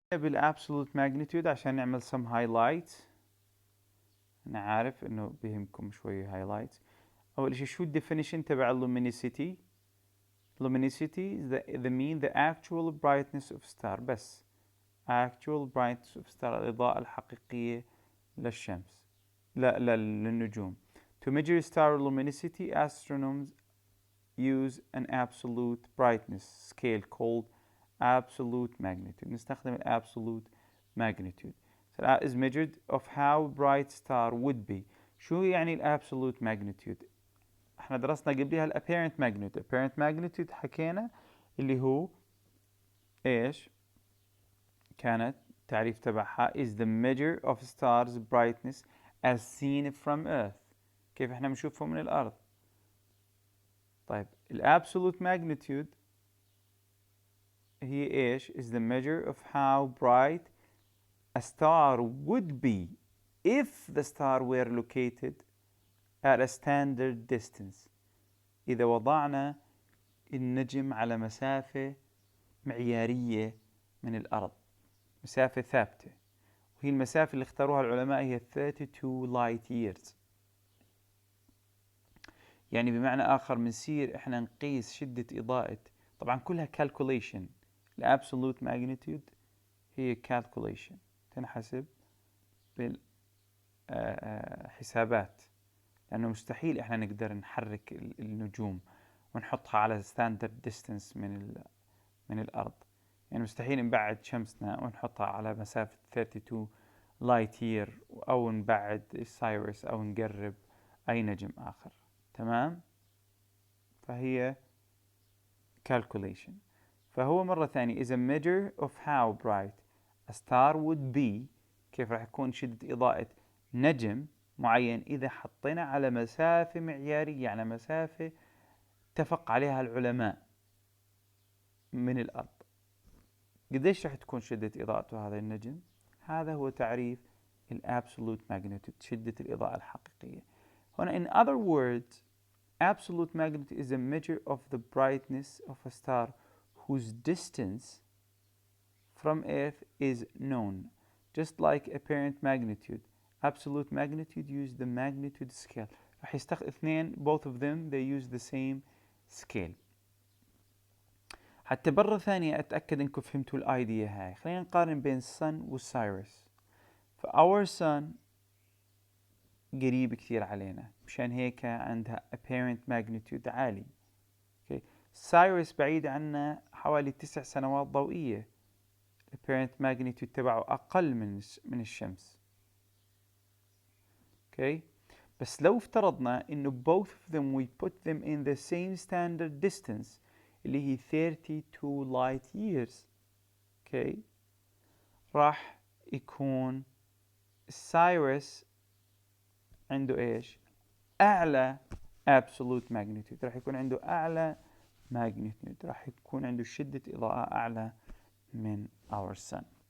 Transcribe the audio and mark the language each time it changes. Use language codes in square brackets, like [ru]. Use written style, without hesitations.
[ar] بالابسولوت ماجنتيود عشان نعمل some highlight. انا عارف انه بيهمكم شوي highlight. اول شيء شو الديفينيشن تبع [en] luminosity؟ luminosity is the actual brightness of star. [ar] بس [en] actual brightness of star [ar] الإضاءة الحقيقية للشمس، لا للنجوم. [en] To measure star luminosity, astronomers use an absolute brightness scale called absolute magnitude. [ar] نستخدم ال absolute magnitude. [en] So that is measured of how bright star would be. [ar] شو يعني ال absolute magnitude؟ احنا درسنا قبلها ال apparent magnitude. [en] apparent magnitude [ar] حكينا اللي هو ايش؟ كانت التعريف تبعها [en] is the measure of stars brightness as seen from earth. [ar] كيف احنا بنشوفه من الارض. [en] طيب ال absolute magnitude [ar] هي ايش؟ [en] is the measure of how bright a star would be if the star were located at a standard distance. [ar] إذا وضعنا النجم على مسافة معيارية من الأرض، مسافة ثابتة، وهي المسافة اللي اختاروها العلماء هي 32 light years. يعني بمعنى آخر بنصير إحنا نقيس شدة إضاءة، طبعا كلها calculation. ال absolute magnitude هي calculation، تنحسب بالحسابات، لأنه مستحيل إحنا نقدر نحرك النجوم ونحطها على standard distance من الأرض. يعني مستحيل نبعد شمسنا ونحطها على مسافة 32 light year، أو نبعد سايرس أو نقرب أي نجم آخر. تمام؟ فهي calculation. فهو مرة ثانية [en] is a measure of how bright a star would be. [ar] كيف راح يكون شدة إضاءة نجم معين إذا حطينا على مسافة معيارية، على مسافة اتفق عليها العلماء من الأرض. قديش راح تكون شدة إضاءته هذا النجم؟ هذا هو تعريف ال absolute magnitude، شدة الإضاءة الحقيقية. هنا [en] in other words, absolute magnitude is a measure of the brightness of a star whose distance from Earth is known. Just like apparent magnitude, absolute magnitude use the magnitude scale. [ar] راح يستخدم اثنين [en] both of them they use the same scale. [ar] حتى مرة ثانية أتأكد إنكم فهمتوا الأيديا هاي. خلينا نقارن بين الصن والسايرس. فأور صن قريب كثير علينا، مشان هيك عندها apparent magnitude عالي. [en] okay. [ar] سايرس بعيد عنا حوالي 9 سنوات ضوئية، apparent magnitude تبعه أقل من الشمس. [en] okay. [ar] بس لو افترضنا إنه [en] both of them we put them in the same standard distance [ar] اللي هي [en] 32 light years. okay. [ar] راح يكون سايرس عنده ايش؟ اعلى absolute magnitude، راح يكون عنده اعلى magnitude، راح يكون عنده شدة اضاءة اعلى من [en] our sun.